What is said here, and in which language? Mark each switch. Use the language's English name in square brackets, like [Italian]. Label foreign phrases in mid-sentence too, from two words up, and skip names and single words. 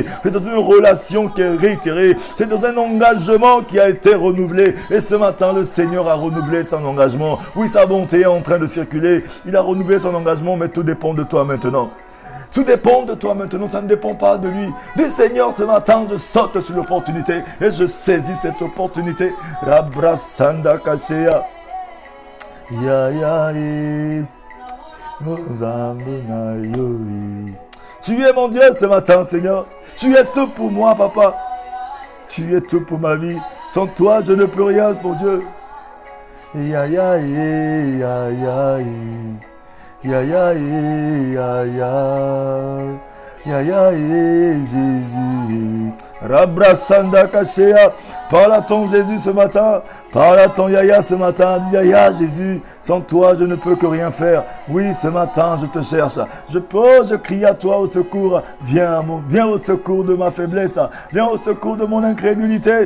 [French] C'est dans une relation qui est réitérée. C'est dans un engagement qui a été renouvelé. Et ce matin, le Seigneur a renouvelé son engagement. Oui, sa bonté est en train de circuler. Il a renouvelé son engagement, mais tout dépend de toi maintenant. Tout dépend de toi maintenant, ça ne dépend pas de lui. Dis Seigneur, ce matin, je saute sur l'opportunité et je saisis cette opportunité. Rabrasanda Kashea. Ya ya ye. Tu es mon Dieu ce matin, Seigneur. Tu es tout pour moi, Papa. Tu es tout pour ma vie. Sans toi, je ne peux rien, mon Dieu. Ya ya ye, ya ya ye. Ya ya ye, ya ya. Ya ya ye, Jésus. Rabrasanda Kashea. Parle à ton Jésus ce matin. Parle à ton Yaya ce matin. Dis Yaya, Jésus, sans toi, je ne peux que rien faire. Oui, ce matin, je te cherche. Je crie à toi au secours. Viens au secours de ma faiblesse. Viens au secours de mon incrédulité.